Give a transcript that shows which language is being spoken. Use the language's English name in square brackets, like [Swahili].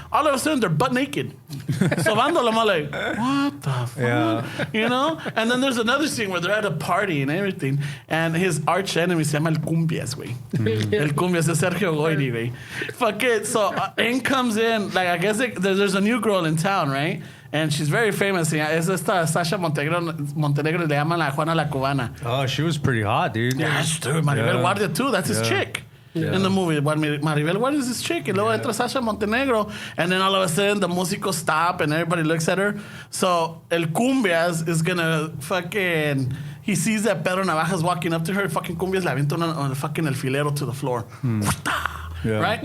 [English] All of a sudden, they're butt naked. Sobándolo, I'm like, what the fuck? Yeah. You know? And then there's another scene where they're at a party and everything. And his arch enemy [Spanish] se llama El Cumbias, güey. El Cumbias es Sergio Goyri, güey. [English] Fuck it. So in comes in, like, I guess there's a new girl in town, right? And she's very famous. [Spanish] Es esta Sasha Montenegro le llaman la Juana la Cubana. [English] Oh, she was pretty hot, dude. Yeah, dude. Maribel Guardia, too. That's his chick. Yeah. In the movie, Maribel, what is this chick? And [Spanish] luego entra [English] Sasha Montenegro, and then all of a sudden the músicos stop and everybody looks at her. So El Cumbias is gonna fucking. He sees that Pedro Navajas walking up to her. Fucking Cumbias [Spanish] le avienta [English] on the fucking alfilero to the floor. Yeah. Right?